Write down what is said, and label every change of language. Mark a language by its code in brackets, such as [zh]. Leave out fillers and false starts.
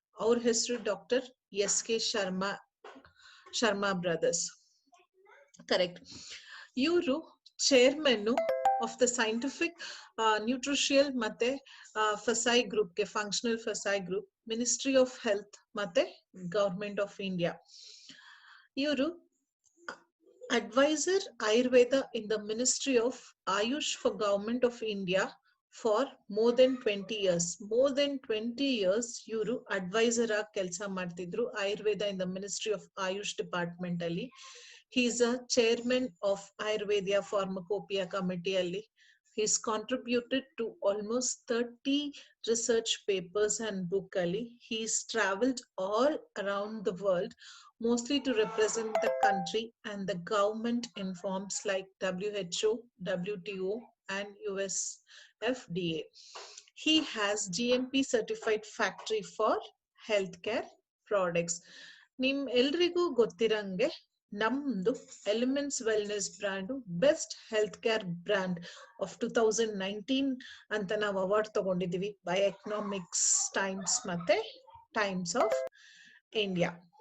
[kn] ಅವ್ರ ಹೆಸರು doctor SK Sharma brothers. Correct. [en] ಇವರು chairman of the scientific nutritional ಮತ್ತೆ ಫಸೈ ಗ್ರೂಪ್ಗೆ, ಫಂಕ್ಷನಲ್ ಫಸೈ ಗ್ರೂಪ್, ಮಿನಿಸ್ಟ್ರಿ ಆಫ್ ಹೆಲ್ತ್ ಮತ್ತೆ ಗವರ್ಮೆಂಟ್ ಆಫ್ ಇಂಡಿಯಾ. ಇವರು advisor Ayurveda in the Ministry of Ayush for Government of India for more than 20 years. More than 20 years [kn] ಇವರು adviser ಆಗಿ ಕೆಲಸ ಮಾಡ್ತಿದ್ರು Ayurveda in the ministry of AYUSH department ಅಲ್ಲಿ. [en] He is a chairman of Ayurvedic pharmacopoeia committee ಅಲ್ಲಿ. He has contributed to almost 30 research papers and book ali. He's traveled all around the world, mostly to represent the country and the government in forms like WHO, WTO and US FDA. He has GMP certified factory for healthcare products. [kn] ನಿಮ್ ಎಲ್ರಿಗೂ ಗೊತ್ತಿರಂಗೆ ನಮ್ದು elements wellness brand best health care brand of 2019 ಅಂತ ನಾವು award ತಗೊಂಡಿದೀವಿ [en] by economics times [kn] ಮತ್ತೆ times of India.